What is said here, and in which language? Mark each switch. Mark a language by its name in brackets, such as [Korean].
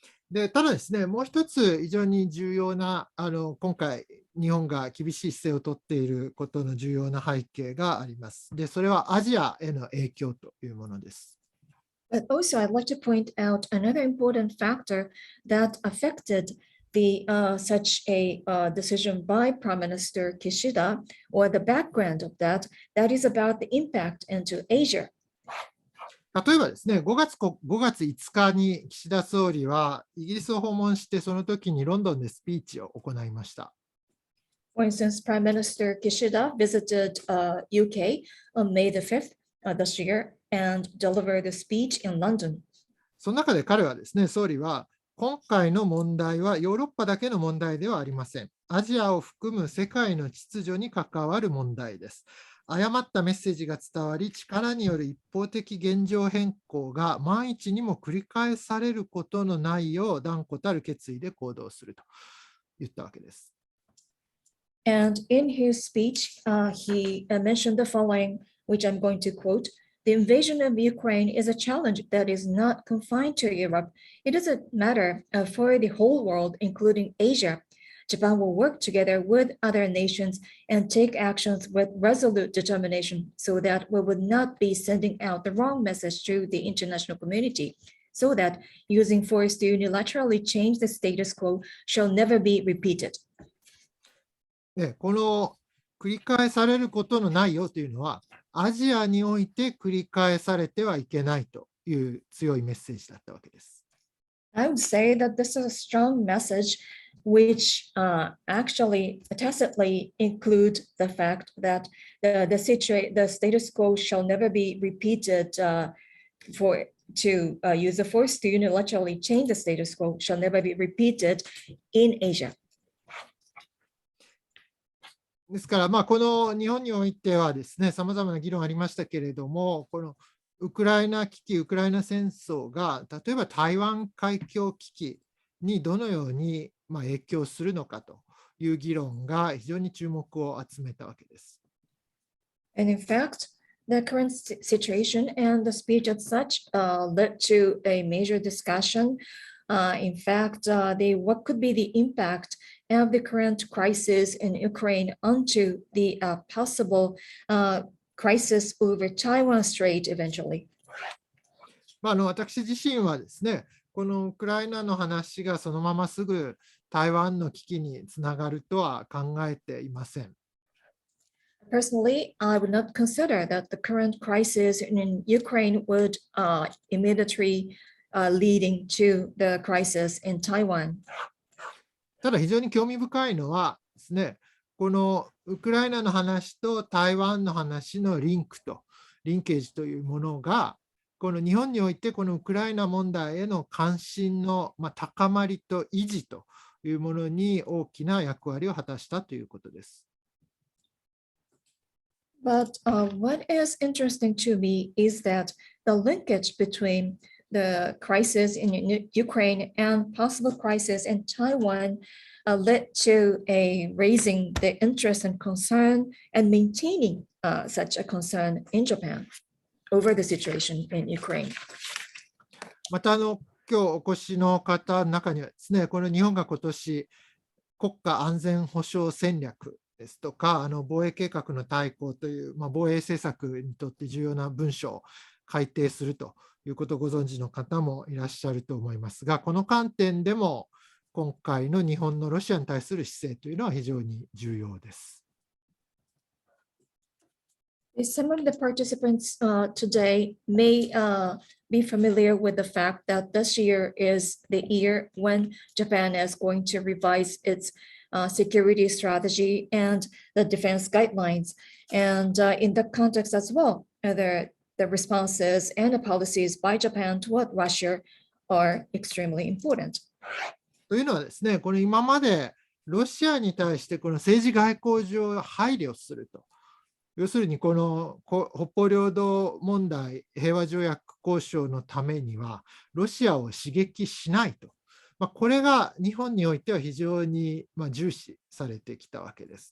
[Japanese] でただですね、もう一つ非常に重要な今回日本が厳しい姿勢をとっていることの重要な背景があります。で、それはアジアへの影響というものです。 [English] But also, I'd like to point out another important factor that affected such a decision by Prime Minister Kishida, or the background of that is about the impact into Asia. [Japanese] 例えばですね、5月5日に岸田総理はイギリスを訪問して、その時にロンドンでスピーチを行いました。 [English] For instance, Prime Minister Kishida visited UK on May the 5th this year and delivered a speech in London. [Japanese] その中で彼はですね、総理は今回の問題はヨーロッパだけの問題ではありません。アジアを含む世界の秩序に関わる問題です。誤ったメッセージが伝わり、力による一方的現状変更が万一にも繰り返されることのないよう断固たる決意で行動すると言ったわけです。 [English] And in his speech, he mentioned the following, which I'm going to quote. the invasion of Ukraine is a challenge that is not confined to Europe. It is a matter for the whole world, including Asia. Japan will work together with other nations and take actions with resolute determination so that we would not be sending out the wrong message to the international community, so that using force to unilaterally change the status quo shall never be repeated. [Japanese] この繰り返されることのないよというのは、アジアにおいて繰り返されてはいけないという強いメッセージだったわけです。 [English] I would say that this is a strong message which actually tacitly include the fact that the status quo shall never be repeated to use the force to unilaterally change the status quo shall never be repeated in Asia. [Japanese] ですから、この日本においてはですね、さまざまな議論ありましたけれども、このウクライナ危機、ウクライナ戦争が、例えば台湾海峡危機にどのように影響するのかという議論が非常に注目を集めたわけです。 [English] And in fact, the current situation and the speech as such led to a major discussion. In fact, what could be the impact of the current crisis in Ukraine onto the possible crisis over Taiwan Strait eventually. [Japanese] 私自身はですね、このウクライナの話がそのまますぐ台湾の危機につながるとは考えていません。 [English] Personally, I would not consider that the current crisis in Ukraine would immediately leading to the crisis in Taiwan. [Japanese] ただ非常に興味深いのはですね、このウクライナの話と台湾の話のリンケージというものが、この日本においてこのウクライナ問題への関心の高まりと維持というものに大きな役割を果たしたということです。 [English] But what is interesting to me is that the linkage between the crisis in Ukraine and possible crisis in Taiwan led to raising the interest and concern and maintaining such a concern in Japan over the situation in Ukraine. [Japanese] また今日お越しの方の中にはですね、この日本が今年国家安全保障戦略ですとか、防衛計画の大綱という、防衛政策にとって重要な文書を改定するということをご存知の方もいらっしゃると思いますが、この観点でも今回の日本のロシアに対する姿勢というのは非常に重要です。 [English] Some of the participants today may be familiar with the fact that this year is the year when Japan is going to revise its security strategy and the defense guidelines. And in that context as well, the responses and the policies by Japan toward Russia are extremely important. [Japanese] というのはですね、この今までロシアに対してこの政治外交上配慮すると。要するにこの北方領土問題平和条約交渉のためにはロシアを刺激しないと。これが日本においては非常に重視されてきたわけです。